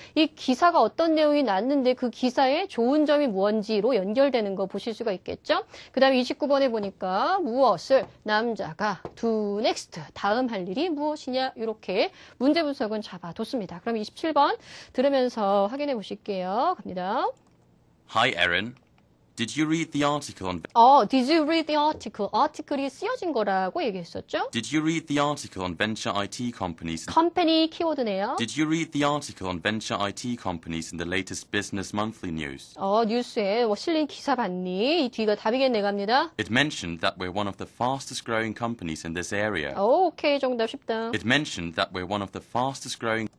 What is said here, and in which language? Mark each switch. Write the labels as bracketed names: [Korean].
[Korean] 이 기사가 어떤 내용이 났는데 그 기사의 좋은 점이 뭔지로 연결되는 거 보실 수가 있겠죠. 그 다음에 29번에 보니까 무엇을 남자가 [English] do next [Korean] 다음 할 일이 무엇이냐 이렇게 문제 분석은 잡아뒀습니다. 그럼 27번 들으면서 확인해 보실게요. 갑니다. [English] Hi, Erin. Did you read the article on... Did you read the article? [Korean] 아티클이 쓰여진 거라고 얘기했었죠. [English] Did you read the article on venture IT companies? [Korean] 컴퍼니 키워드네요. [English] Did you read the article on venture IT companies in the latest Business Monthly news? [Korean] 뉴스에 실린 기사 봤니? 이 뒤가 답이겠네 갑니다. [English] It mentioned that we're one of the fastest growing companies in this area. [Korean] 오케이, 정답 쉽다. [English] It mentioned that we're one of the fastest growing